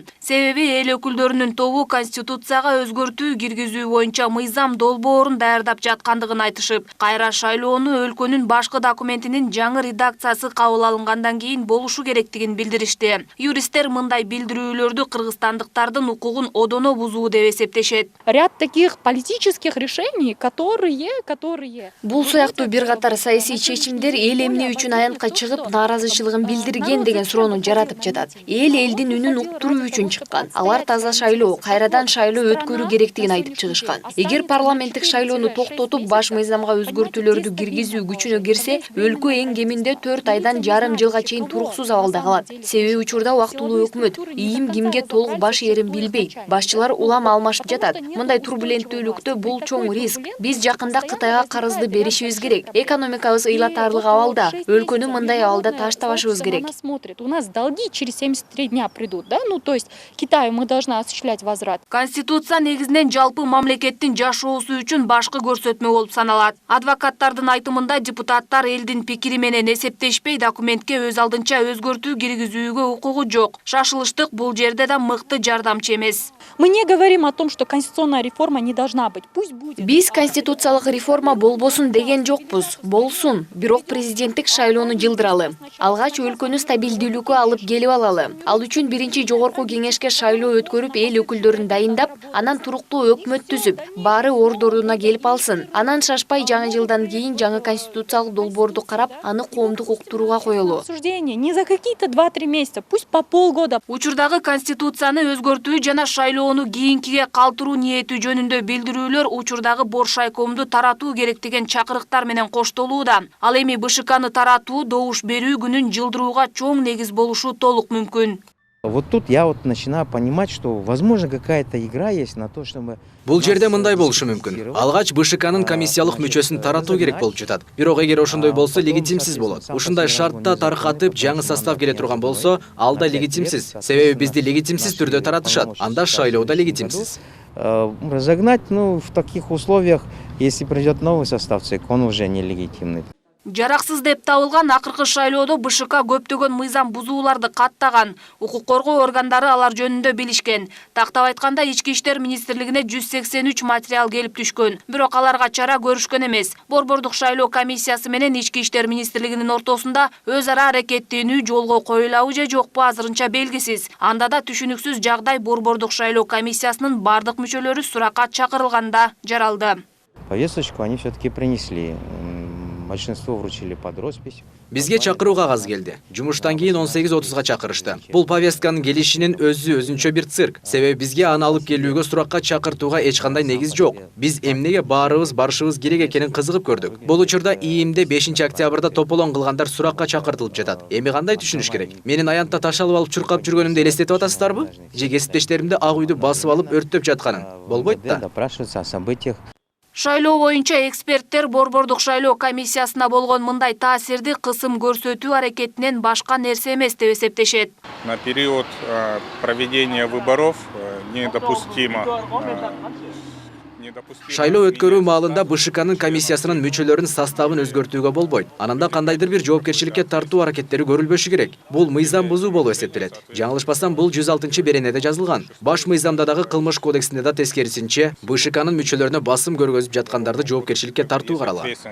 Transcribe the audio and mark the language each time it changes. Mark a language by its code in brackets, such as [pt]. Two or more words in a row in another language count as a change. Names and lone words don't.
[ky] Себеби эл өкүлдөрүнүн тобу конституцияга өзгөртүү киргизүү боюнча мыйзам долбоорун даярдап жаткандыгын айтышып, кайра шайлоону өлкөнүн башкы документинин жаңы редакциясы кабыл алынгандан кийин болушу керектигин билдиришти. Юристтер мындай билдирүүлөрдү кыргызстандыктардын укугун одоно бузуу деп эсептешет. [ru] Ряд таких политических решений, которые [ky] Бул сыяктуу бир катар саясий чечимдер эл эмне үчүн аянтка чыгып нааразычылыгын билдирген деген суроону жаратып жатат. Эл элдин үнүн уктуруу үчүн чыккан. Алар таза шайлоо, кайрадан шайлоо өткөрүү керектигин айтып чыгышкан. Эгер парламенттик шайлоону токтотуп баш мыйзамга өзгөртүүлөрдү киргизүү күчүнө кирсе, өлкө эң кеминде 4 айдан жарым жылга чейин туруксуз абалда калат. Себеби учурда убактылуу өкмөт ийим кимге толук баш ээрин билбейт. Башчылар улам алмашып жатат. Мындай турбуленттүүлүктө бул чоң риск. Биз жакында Кытайга карызды беришибиз керек. Экономикабыз ыйлатарлык абалда. Өлкөнү мындай абалда таштабашыбыз керек. [ru] У нас долги через 73 дня придут, да? Ну, то есть Китаю мы должны осуществлять возврат. [ky] Конституция негизинен жалпы мамлекеттин жашоосу үчүн башкы көрсөтмө болуп саналат. Адвокаттардын айтымында депутаттар элдин пикири менен эсептешпей документке өз алдынча өзгөртүү киргизүүгө укугу жок. Шашылыштык бул жерде да мыкты жардамчы эмес. [ru] Мы не говорим о том, что конституционная реформа не должна быть. Пусть будет. [ky] Биз конституциялык реформа болбосун деген жокпуз. Болсун, бирок президенттик шайлоону жылдыралы. Алгач өлкөнү стабилдүүлүккө алып келип алалы. Ал үчүн биринчи Жогорку Кеңешке шайлоо өткөрүп, эл өкүлдөрүн дайындап, анан туруктуу өкмөт түзүп, баары ордоруна келип алсын. Анан шашпай жаңы жылдан кийин жаңы конституциялык долбоорду карап, аны коомдук уктурууга коелу. [ru] Обсуждение не за какие-то 2-3 месяца, пусть по полгода. [ky] Учурдагы конституцияны өзгөртүү жана шайлоону кийинкиге калтыруу ниети жөнүндө билдирүүлөр учурдагы Боршайкомду таратуу керек деген чакырыктар менен коштолууда. Ал эми БШКны таратуу добуш берүү күнүн жылдырууга чоң негиз болушу толук мүмкүн. [ru] Вот тут я начинаю понимать, что возможно какая-то игра есть на то, чтобы [ky] Бул жерде мындай болушу мүмкүн. Алгач БШКнын комиссиялык мүчөсүн таратуу керек болуп жатат. Бирок эгер ошондой болсо легитимсиз болот. Ушундай шартта таркатып жаңы состав келе турган болсо, ал да легитимсиз. Себеби бизди легитимсиз түрдө таратышат. Анда шайлоо да легитимсиз. [ru] разогнать, в таких условиях, если придет новый состав ЦИК, он уже нелегитимный. [ky] Жараксыз деп табылган акыркы шайлоодо БШК көптөгөн мыйзам бузууларды каттаган. Укук коргоо органдары алар жөнүндө билишкен. Тактап айтканда Ички министрлигине 183 материал келип түшкөн. Бирок аларга чара көрүшкөн эмес. Борбордук шайлоо комиссиясы менен Ички министрлигинин ортосунда өз ара аракеттенүү жолго коюлабы же жокпу азырынча белгисиз. Анда да түшүнүксүз жагдай Борбордук шайлоо комиссиясынын бардык мүчөлөрү суракка чакырылганда жаралды. [ru] Повесточку они все-таки принесли. Большинство вручили под роспись. [ky] Бизге чакыруу кагаз келди. Жумуштан кийин 18:30га чакырышты. Бул повестканын келишинин өзүнчө бир цирк. Себеби бизге аны алып келүүгө суракка чакыртууга эч кандай негиз жок. Биз эмнеге баарыбыз барышыбыз керек экенин кызыгып көрдүк. Бул учурда ИИМде 5 октябрда тополон кылгандар суракка чакыртылып жатат. Эми кандай түшүнүш керек? Менин аянтта ташалып алып чуркап жүргөнүмдү элестетип атасыздарбы? Же кесиптештеримди ак үйдү басып алып өрттөп жатканын? Болбойт да. [ru] Допрашиваться о событиях. [ky] Шайлоо боюнча эксперттер Борбордук шайлоо комиссиясына болгон мындай таасирди кысым көрсөтүү аракетинен башка нерсе эмес деп эсептешет. [ru] На период проведения выборов недопустимо. [ky] Шайлоо өткөрүү маалында БШКнын комиссиясынын мүчөлөрүнүн составын өзгөртүүгө болбойт. Ананда кандайдыр бир жоопкерчиликке тартуу аракеттери көрүлбөшү керек. Бул мыйзам бузуу болуп эсептелет. Жаңылышпасам, бул 106-беренеде жазылган. Баш мыйзамда дагы кылмыш кодексинде да тескерисинче БШКнын мүчөлөрүнө басым көргөзүп жаткандарды жоопкерчиликке тартуу каралган.